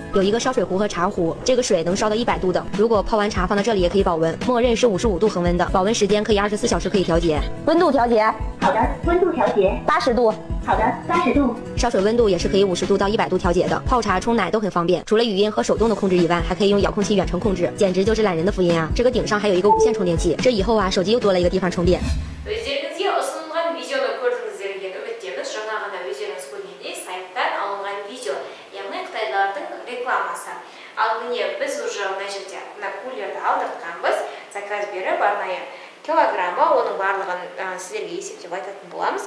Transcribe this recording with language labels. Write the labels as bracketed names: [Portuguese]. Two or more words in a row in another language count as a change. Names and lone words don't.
[Chinese] 有一个烧水壶和茶壶，这个水能烧到100度的。如果泡完茶放到这里也可以保温，默认是55度恒温的，保温时间可以24小时可以调节。温度调节。好的，温度调节。 80度。好的，80度。烧水温度也是可以50度到100度调节的，泡茶冲奶都很方便。除了语音和手动的控制以外，还可以用遥控器远程控制，简直就是懒人的福音啊！这个顶上还有一个无线充电器，这以后啊，手机又多了一个地方充电。 [Kazakh] Өздеріңізге ұсынылған видеоны көрдіңіздерге үміттеміз. Жаңа ғана өздеріңіз көргендей сайттан алынған видео, яғни қытайлардың рекламасы. Ал міне біз уже мына жерде мына кулерді алдыртқанбыз, заказ беріп арнайы килограммы, оның барлығын сіздерге есептеп айтатын боламыз.